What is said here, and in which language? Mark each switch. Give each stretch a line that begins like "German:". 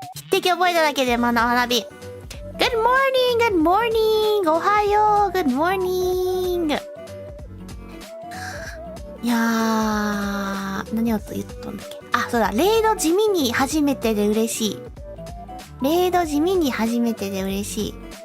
Japanese: 筆跡覚えただけで学び。
English: Good morning, good morning.
Japanese: おはよう、
English: good morning.
Japanese: いやー、何を言ったんだっけ。あ、そうだ。レイド地味に初めてで嬉しい。レイド地味に初めてで嬉しい。